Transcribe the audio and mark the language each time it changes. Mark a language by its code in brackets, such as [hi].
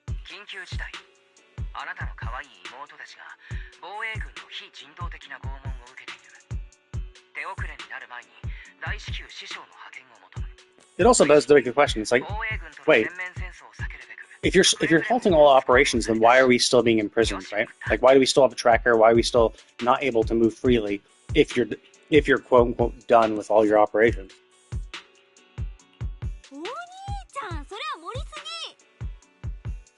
[ja] 緊急事態。あなたの可愛い妹たちが防衛軍の非人道的な拷問を受けている。手遅れになる前に大至急師匠の派遣を求む。 [en] It also begs the big question. It's like, wait, if you're halting all operations, then why are we still being imprisoned, right? Like, why do we still have a tracker? Why are we still not able to move freely if you're quote unquote done with all your operations? [ja] お兄ちゃん、それは盛りすぎ。